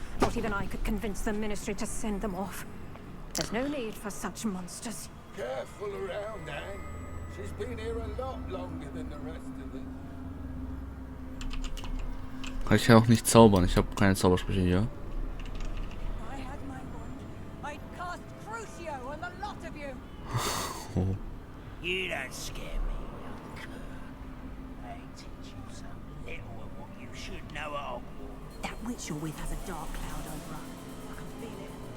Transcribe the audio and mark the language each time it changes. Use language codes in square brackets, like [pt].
[en] Not even I could convince the Ministry to send them off. There's no need for such monsters. Careful around, Anne. She's been here a lot longer than the rest of us. [de] Ich kann auch nicht zaubern. Ich habe keine Zaubersprüche hier. [en] I had my wand. I'd cast Crucio on the lot of you. Oh. You don't scare me, young cur. They teach you so little of what you should know at Hogwarts. That witch you're with has a dark cloud over her. I can feel it.